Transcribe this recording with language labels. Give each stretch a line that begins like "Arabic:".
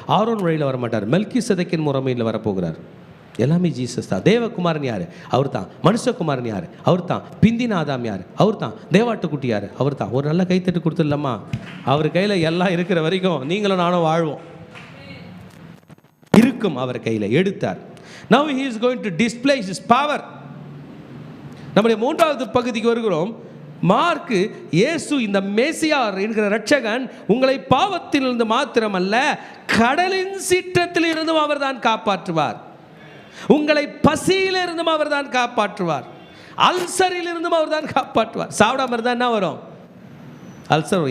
Tamil: Aaron வழியில் வரமாட்டார், மெல்கிசேதேக்கின் முறைமையில் வரப்போகிறார். எல்லாமே ஜீசஸ் தான். தேவகுமாரன் யார்? அவர் தான். மனுஷகுமாரன் யார்? அவர் தான். பிந்தின ஆதாம் யார்? அவர் தான். தேவாட்டுக்குட்டி யார்? அவர் தான். ஒரு நல்ல கைத்தட்டு கொடுத்துடலாமா? அவர் கையில் எல்லாம் இருக்கிற வரைக்கும் நீங்களும் நானும் வாழ்வோம். இருக்கும் அவர் கையில். எடுத்தார்.
English: Now he is going to display his power.
Tamil: நம்முடைய 3வது பகுதிக்கு வருகிறோம். மார்க்கு, இயேசு இந்த மேசியார் என்கிற இரட்சகன் உங்களை பாவத்திலிருந்து மாத்திரமல்ல கடலின் சீற்றத்தில் இருந்தும் அவர் தான் காப்பாற்றுவார். உங்களை பசியில் இருந்தும் அவர் தான் காப்பாற்றுவார். அல்சரில் இருந்தும் அவர் தான் காப்பாற்றுவார். சாப்பிடாம இருந்தால் என்ன வரும்? அல்சர்.